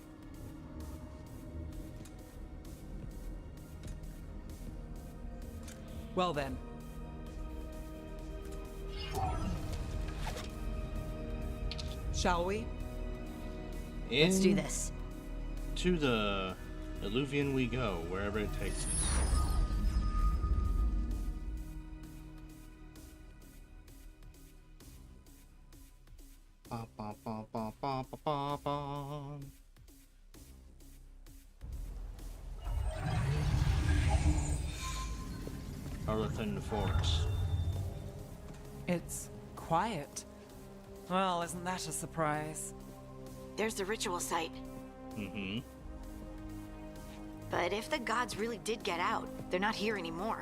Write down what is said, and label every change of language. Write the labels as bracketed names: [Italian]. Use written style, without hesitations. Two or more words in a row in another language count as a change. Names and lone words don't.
[English] Well then. Shall we? Let's do this. To the Illuvian we go, wherever it takes us. Ba, ba, ba, ba, ba, ba, ba, ba. Arlefin the Forest. It's quiet. Well, isn't that a surprise? There's the ritual site. But if the gods really did get out, they're not here anymore.